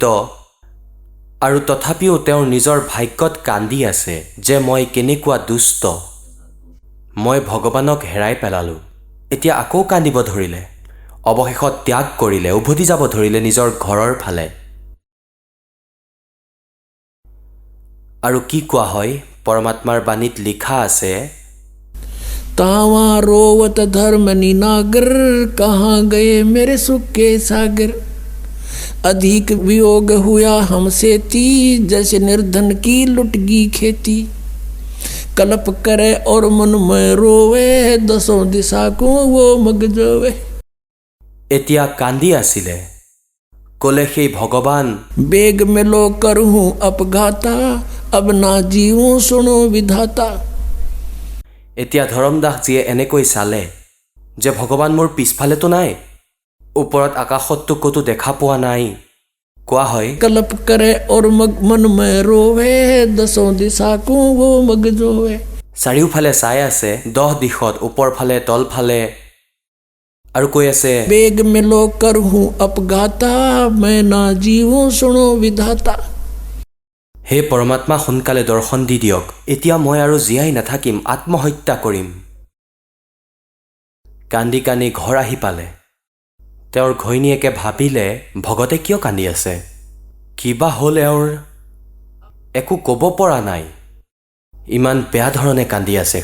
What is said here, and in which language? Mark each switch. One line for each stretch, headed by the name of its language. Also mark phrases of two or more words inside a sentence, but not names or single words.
Assamese: আৰু তথাপিও তেওঁৰ নিজৰ ভাগ্যত কান্দি আছে যে মই কেনেকুৱা দুষ্ট, মই ভগৱানক হেৰাই পেলালোঁ। এতিয়া আকৌ কান্দিব ধৰিলে। অৱশেষত ত্যাগ কৰিলে, উভতি যাব ধৰিলে নিজৰ ঘৰৰ ফালে। আৰু কি কোৱা হয়? পৰমাত্মাৰ বাণীত লিখা আছে,
Hindi: तावा रोवत धर्म निनागर, कहाँ गए मेरे सुख के सागर। अधिक वियोग हुआ हमसे ती, जैसे निर्धन की लुटगी खेती। कल्प करे और मन में रोवे, दसों दिशा को वो मगजोवे।
Assamese: এতিয়া কান্দি আছিলে। ক'লে সেই ভগৱান,
Hindi: बेग में लो करूँ अपघाता, अब ना जीऊँ सुनो विधाता।
Assamese: এতিয়া ধৰমদাসজীয়ে এনেকৈ চালে যে ভগৱান মোৰ পিছফালেতো নাই, ওপৰত আকাশততো ক'তো দেখা পোৱা নাই। কোৱা হয়,
Hindi: कल्प करे और मन में रोवे, दसों दिशा को वो मगजोवे।
Assamese: চাৰিওফালে চাই আছে, 10 দিশত, ওপৰফালে তলফালে, আৰু কৈ আছে,
Hindi: बेग में लो करूँ अपघाता, मैं ना जीऊँ सुनो विधाता।
Assamese: হে পৰমাত্মা, সোনকালে দৰ্শন দি দিয়ক, এতিয়া মই আৰু জীয়াই নাথাকিম, আত্মহত্যা কৰিম। কান্দি কান্দি ঘৰ আহি পালে। তেওঁৰ ঘৈণীয়েকে ভাবিলে ভগতে কিয় কান্দি আছে, কিবা হ'ল এওঁৰ, একো ক'ব পৰা নাই, ইমান বেয়া ধৰণে কান্দি আছে।